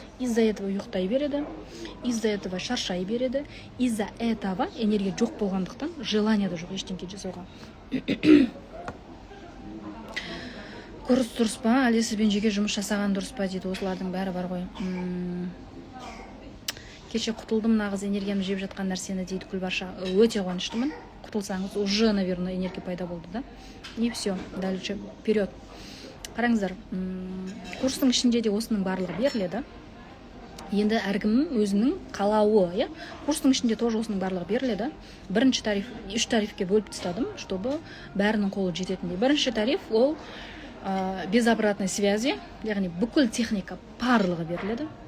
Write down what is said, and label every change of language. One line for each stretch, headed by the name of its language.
Russian: Из-за этого
Kazakh: ұйықтай береді, из-за этого шаршай береді, из-за этого энергия жоқ болғандықтан желание да жоқ ештеңке жасауға. Көріс дұрыс па, әлде сізбен жеке жұмыс жасаған дұрыс па дейді, осылардың бәрі бар ғой. Кеше құтылдым, нағыз энергиямды жеп жатқан нәрсені дейді Гүлбарша. Өте қуаныштымын. Құтылсаңыз, уже, наверное, энергия пайда болды, да?
Russian: И все, дальше, вперед.
Kazakh: Қараңыздар, курстың ішінде де осының барлығы беріледі. Енді әркім өзінің қалауы, курстың ішінде тоже осының барлығы беріледі. Бірінші тариф, 3 тарифке бөліп тастадым, чтобы бәрінің қолы жететіндей. Бірінші тариф ол
Russian: без обратной связи,
Kazakh: яғни бүкіл техника барлығы беріледі.